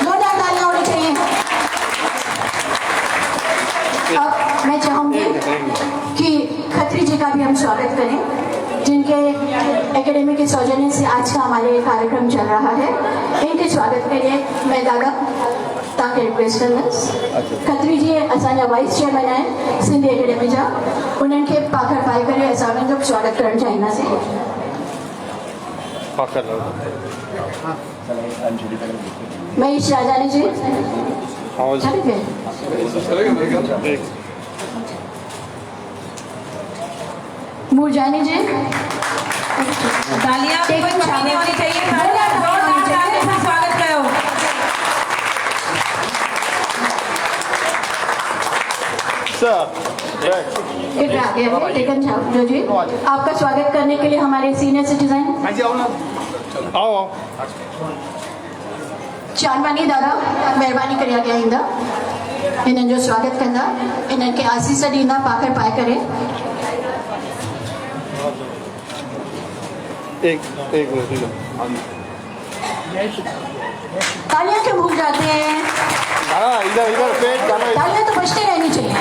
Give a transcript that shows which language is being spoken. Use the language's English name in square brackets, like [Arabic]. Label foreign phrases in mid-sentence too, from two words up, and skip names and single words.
[Hindi] जोरदार तालियां होनी चाहिए। अब मैं चाहूंगी कि खत्री जी का भी हम स्वागत करें, जिनके एकेडमी के सौजन्य से आज का हमारे कार्यक्रम चल रहा है। इनके स्वागत के लिए मैं दादा [Sindhi] तव्हांखे रिक्वेस्ट कंदसि। खत्री जी असांजा वाइस चेयरमैन आहिनि सिंधी एकेडमी जा, उन्हनि खे पाखर पाए करे असां उन्हनि जो स्वागत करणु चाहींदासीं। महेश राजानी जी, मुरजानी जी, [Hindi] तालियां भी कोई कमी होनी चाहिए। जोरदार तालियों से स्वागत करो। [Sindhi] टेकन जो जी, [Hindi] आपका स्वागत करने के लिए हमारे [English] senior citizen [Sindhi] चांदवानी दादा महिरबानी करे अॻियां ईंदा, इन्हनि जो स्वागत कंदा, इन्हनि खे आसीस ॾींदा पाखर पाए करे। [Hindi] तालियां क्यों भूल जाते हैं? तालियां तो बजते रहनी चाहिए।